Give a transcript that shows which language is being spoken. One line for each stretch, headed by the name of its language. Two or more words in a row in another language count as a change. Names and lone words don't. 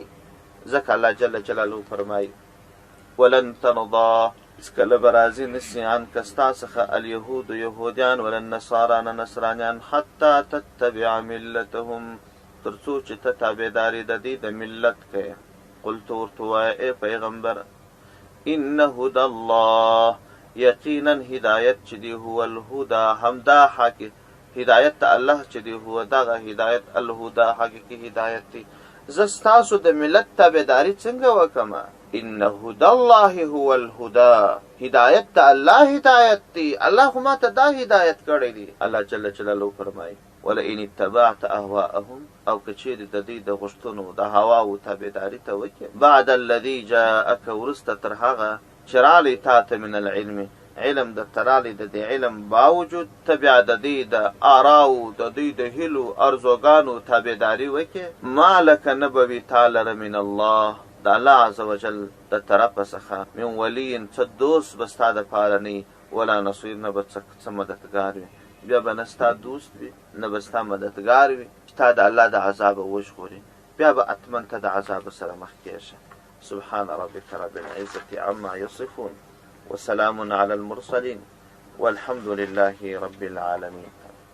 Pashto: ځکه الله
Arabic: جل جلاله
Pashto: فرمایي:
Arabic: ولن ترضا،
Pashto: هېڅکله به راضي نسي عنکه ستا څخه الیهود یهودیان
Arabic: ولا النصارا
Pashto: نه نصرانیان
Arabic: حتی تتبع ملتهم،
Pashto: تر څو چې ته تابعداري د دې د ملت کوې. قلت ورته ووایه ای پیغمبر
Arabic: ان هدى الله،
Pashto: یقینا هدایت چې دی
Arabic: هو الهدى،
Pashto: همدا حقیقي هدایت ته الله چې دی هو دغه هدایت الهدى حقیقي هدایت دی. زه ستاسو د ملت تابعداري څنګه وکړمه؟
Arabic: ان هدى الله هو الهدى،
Pashto: هدایت ته الله هدایت دی، الله خو ما ته دا هدایت کړی دی. الله
Arabic: جل جلاله
Pashto: فرمایي:
Arabic: ولئن اتبعت اهواءهم،
Pashto: او که چیرې د دوی د غوښتنو د هواو تابعداري ته وکړې، بعد
Arabic: الذي جاءک،
Pashto: وروسته تر هغه چې رالی تا ته
Arabic: من العلم،
Pashto: علم درته رالی د دې علم باوجود ته بیا د دوی د آراو د دوی د هیلو ارزوګانو تابعداري وکړې، ما لکه نه به وي تا لره
Arabic: من الله،
Pashto: د الله
Arabic: عز وجل
Pashto: د طرفه څخه
Arabic: من ولي،
Pashto: څه دوست به ستا دپاره نه وي،
Arabic: ولا نصیر،
Pashto: نه به څه مددګار وي. بیا به نه ستا دوست وي، نه به ستا مددګار وي چې تا د الله د عذابه وژغوري، بیا به اتمن ته د عذابه سره مخ کېږي.
Arabic: سبحان ربك رب العزة عما يصفون وسلام على المرسلين والحمد لله رب العالمين.